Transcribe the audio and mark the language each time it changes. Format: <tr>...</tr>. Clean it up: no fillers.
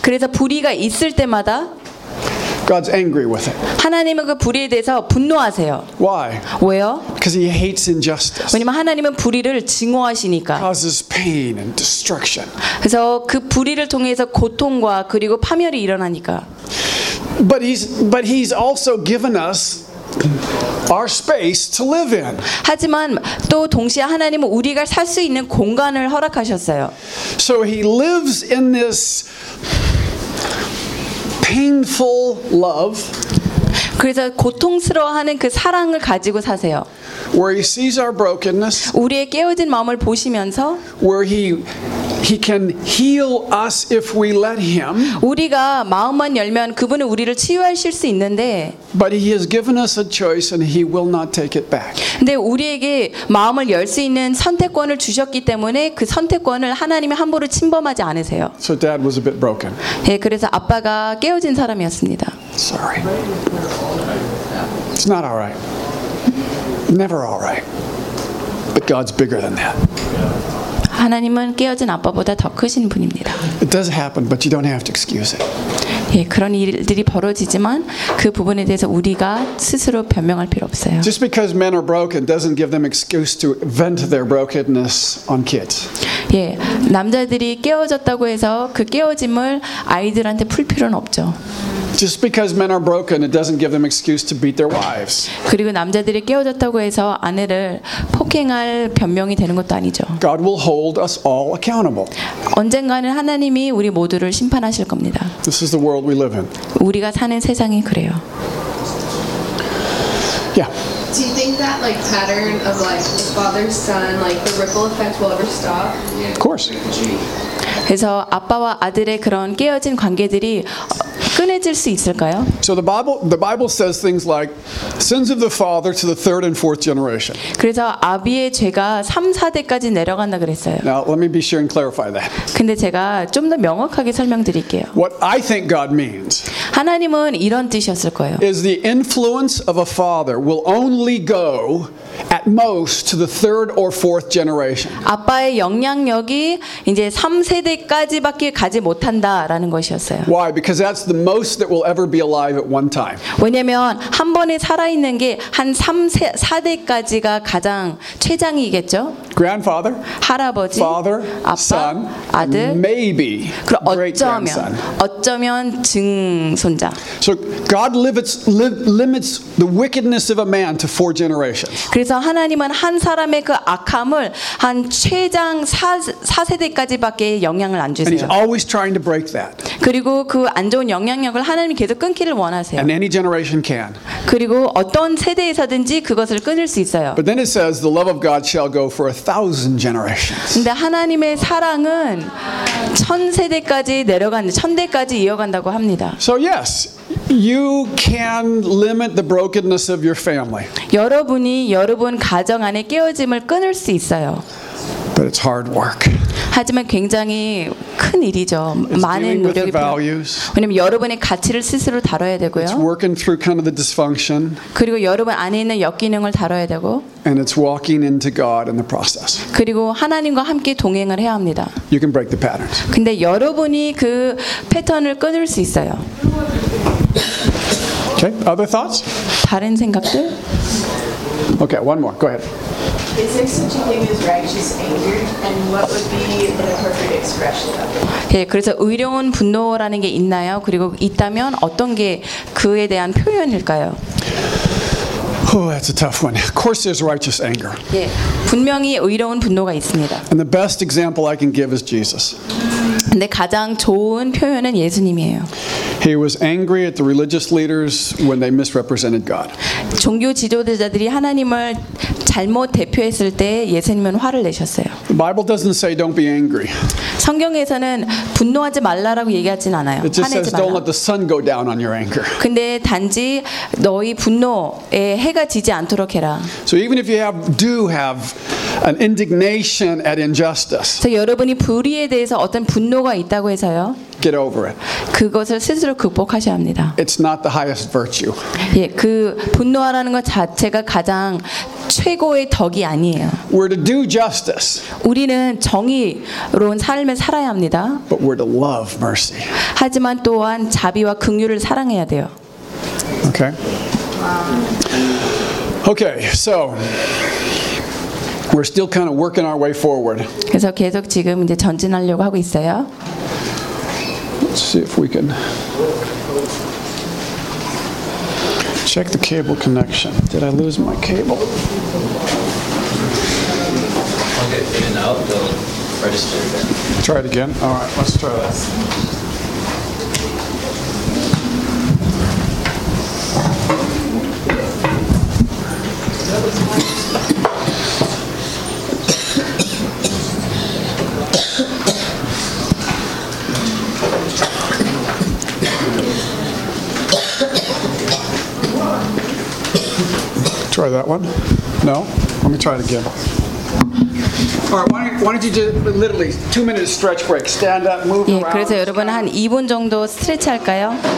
<ko>그래서 불의가 있을 때마다</ko> <en>God's angry with it.</en> <ko>하나님은 그 불의에 대해서 분노하세요.</ko> <en>Why?</en> <ko>왜요?</ko> <en>Because he hates injustice.</en> <ko>왜냐면 하나님은 불의를 증오하시니까.</ko> <en>Causes pain and destruction.</en> <ko>그래서 그 불의를 통해서 고통과 그리고 파멸이 일어나니까.</ko> <en>But he's also given us our space to live in.</en> <ko>하지만 또 동시에 하나님은 우리가 살 수 있는 공간을 허락하셨어요.</ko> <en>So he lives in this painful love.</en> <ko>그래서 고통스러워하는 그 사랑을 가지고 사세요.</ko> <en>Where he sees our brokenness.</en> <ko>우리의 깨어진 마음을 보시면서.</ko> <en>Where he can heal us if we let him.</en> <ko>우리가 마음만 열면 그분은 우리를 치유하실 수 있는데.</ko> <en>But he has given us a choice and he will not take it back.</en> <ko>근데 우리에게 마음을 열 수 있는 선택권을 주셨기 때문에 그 선택권을 하나님이 함부로 침범하지 않으세요.</ko> <en>So dad was a bit broken.</en> <ko>예, 그래서 아빠가 깨어진 사람이었습니다.</ko> <en>Sorry. It's not all right. Never all right. But God's bigger than that.</en> <ko>하나님은 깨어진 아빠보다 더 크신 분입니다.</ko> <en>It does happen, but you don't have to excuse it.</en> <ko>예, 그런 일들이 벌어지지만 그 부분에 대해서 우리가 스스로 변명할 필요 없어요.</ko> <en>Just because men are broken doesn't give them excuse to vent their brokenness on kids.</en> <ko>예, 남자들이 깨어졌다고 해서 그 깨어짐을 아이들한테 풀 필요는 없죠.</ko> <en>Just because men are broken, it doesn't give them excuse to beat their wives.</en> <ko>그리고 남자들이 깨어졌다고 해서 아내를 폭행할 변명이 되는 것도 아니죠.</ko> <en>God will hold us all accountable.</en> <ko>언젠가는 하나님이 우리 모두를 심판하실 겁니다.</ko> <en>This is the world we live in.</en> <ko>우리가 사는 세상이 그래요.</ko> <en>Yeah. Do you think that like pattern of like father son, like the ripple effect will ever stop? Of course.</en> <ko>그래서 아빠와 아들의 그런 깨어진 관계들이 끊어질 수 있을까요?</ko> <en>So the Bible says things like sins of the father to the third and fourth generation.</en> <ko>그래서 아비의 죄가 3, 4대까지 내려간다 그랬어요.</ko> <en>Now let me be sure and clarify that.</en> <ko>근데 제가 좀 더 명확하게 설명드릴게요.</ko> <en>What I think God means.</en> <ko>하나님은 이런 뜻이었을 거예요.</ko> <en>Is the influence of a father will only go at most to the third or fourth generation.</en> <ko>아빠의 영향력이 이제 3세대까지밖에 가지 못한다라는 것이었어요.</ko> <en>Why? Because that's the most that will ever be alive at one time.</en> <ko>왜냐면 한 번에 살아 있는 게 한 3세 4대까지가 가장 최장이겠죠?</ko> <en>Grandfather,</en> <ko>할아버지,</ko> <en>father,</en> <ko>아빠,</ko> <en>son,</en> <ko>아들,</ko> <en>maybe.</en> <ko>그럼 어쩌면 증손자.</ko> <en>So God limits the wickedness of a man to four generations.</en> <ko>그래서 하나님은 한 사람의 그 악함을 한 최장 4세대까지밖에 영향을 안 주세요.</ko> <en>And he's always trying to break that.</en> <ko>그리고 그 안 좋은 영향력을 하나님이 계속 끊기를 원하세요.</ko> <en>And any generation can.</en> <ko>그리고 어떤 세대에서든지 그것을 끊을 수 있어요.</ko> <en>But then it says the love of God shall go for a thousand generations.</en> <ko>근데 하나님의 사랑은 천 세대까지 내려가는 천 대까지 이어간다고 합니다.</ko> <en>So yes, you can limit the brokenness of your family.</en> <ko>여러분이 여러분 가정 안에 깨어짐을 끊을 수 있어요.</ko> <en>But it's hard work.</en> <ko>하지만 굉장히 큰 큰 일이죠. 많은 노력이 필요해요. 왜냐면 여러분의 가치를 스스로 다뤄야 되고요.</ko> <en>It's working through kind of the dysfunction.</en> <ko>그리고 여러분 안에 있는 역기능을 다뤄야 되고.</ko> <en>And it's walking into God in the process.</en> <ko>그리고 하나님과 함께 동행을 해야 합니다.</ko> <en>You can break the patterns.</en> <ko>근데 여러분이 그 패턴을 끊을 수 있어요.</ko> <en>Okay, other thoughts?</en> <ko>다른 생각들?</ko> <en>Okay, one more. Go ahead. Is there such a thing as righteous anger, and what would be the perfect expression of it?</en> <ko>그리고 있다면 어떤 게 그에 대한 표현일까요?</ko> <en>Oh, that's a tough one. Of course, there's righteous anger.</en> <ko>예, 분명히 의로운 분노가 있습니다.</ko> <en>And the best example I can give is Jesus.</en> <ko>근데 가장 좋은 표현은 예수님이에요.</ko> <en>He was angry at the religious leaders when they misrepresented God.</en> <ko>종교 지도자들이 하나님을 잘못 대표했을 때 예수님은 화를 내셨어요.</ko> <en>The Bible doesn't say don't be angry.</en> <ko>성경에서는 분노하지 말라라고 얘기하진 않아요.</ko> <en>It just says don't let the sun go down on your anger.</en> <ko>근데 단지 너희 분노에 해가 지지 않도록 해라.</ko> <en>So even if you do have an indignation at injustice.</en> <ko>자, 여러분이 불의에 대해서 어떤 분노가 있다고 해서요.</ko> <en>Get over it.</en> <ko>그것을 스스로 극복하셔야 합니다.</ko> <en>It's not the highest virtue.</en> <ko>예, 그 분노하라는 것 자체가 가장 최고의 덕이 아니에요.</ko> <en>We're to do justice.</en> <ko>우리는 정의로운 삶을 살아야 합니다.</ko> <en>But we're to love mercy.</en> <ko>하지만 또한 자비와 긍휼을 사랑해야 돼요.</ko> <en>Okay. Okay. So we're still kind of working our way forward.</en> <ko>그래서 계속 지금 이제 전진하려고 하고 있어요.</ko> <en>Let's see if we can check the cable connection. Did I lose my cable? Okay, and out the register again. Try it again. All right, let's try that. Try that one. No? Let me try it again. All right, why don't you literally 2 minute stretch break. Stand up, move</en> <ko>예,</ko> <en>around.</en> <ko>그래서 여러분 한 2분 정도 스트레치 할까요?</ko>